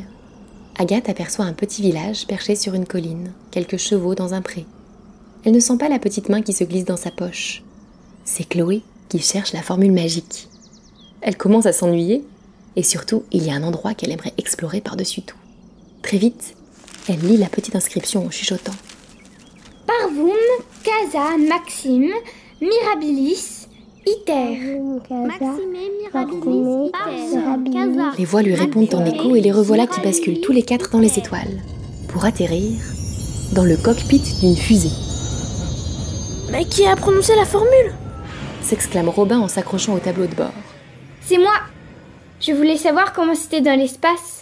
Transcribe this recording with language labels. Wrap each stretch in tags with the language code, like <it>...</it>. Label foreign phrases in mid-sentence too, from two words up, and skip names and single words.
<fr>Agathe aperçoit un petit village perché sur une colline, quelques chevaux dans un pré. Elle ne sent pas la petite main qui se glisse dans sa poche. C'est Chloé qui cherche la formule magique. Elle commence à s'ennuyer, et surtout, il y a un endroit qu'elle aimerait explorer par-dessus tout. Très vite, elle lit la petite inscription en chuchotant.</fr> <la>Parvum, casa, maxime, mirabilis, iter. Maxime, mirabilis, iter.</la> <fr>Les voix lui répondent en écho et les revoilà qui basculent tous les 4 dans les étoiles, pour atterrir dans le cockpit d'une fusée. Mais qui a prononcé la formule ? S'exclame Robin en s'accrochant au tableau de bord. C'est moi ! Je voulais savoir comment c'était dans l'espace.</fr>